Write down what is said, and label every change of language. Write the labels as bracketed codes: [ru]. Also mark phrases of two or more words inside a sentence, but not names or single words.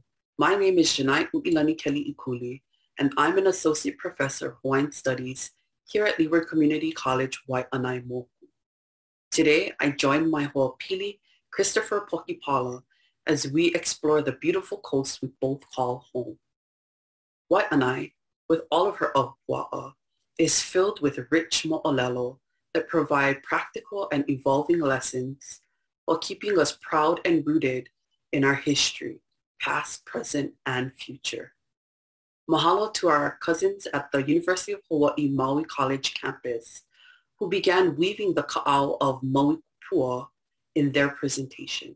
[en] My name is Janai U'ilani Kelly Ikuli, and I'm an associate professor of Hawaiian Studies here at Leeward Community College, Waiʻanae Moku. Today, I join my ho'opili, Christopher Pokipala, as we explore the beautiful coast we both call home. Waiʻanae, with all of her aupua'a, is filled with rich mo'olelo that provide practical and evolving lessons while keeping us proud and rooted in our history, past, present, and future. Mahalo to our cousins at the University of Hawaiʻi Maui College campus who began weaving the ka'au of Maui Pua in their presentation.